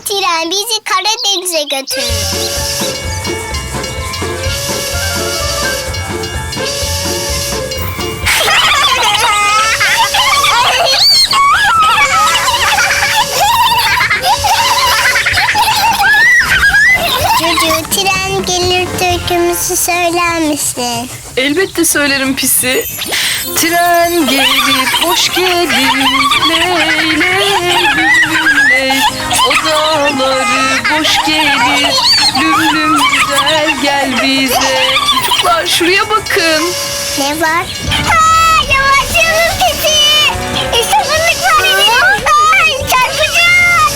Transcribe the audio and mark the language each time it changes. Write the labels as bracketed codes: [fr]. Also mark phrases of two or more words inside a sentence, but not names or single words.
[tr] tren bizi Karadeniz'e götürür. Çocuğu tren gelir türkümüzü söyler misin? Elbette söylerim Pisi. Tren gelir, hoş gelir, ley ley lüm ley. Odaları boş gelir, lüm lüm güzel gel bize. Çocuklar şuraya bakın. Ne var? Ha, yavaşlayalım Pisi. İşte fındık faresi. Ay, çarpacağız.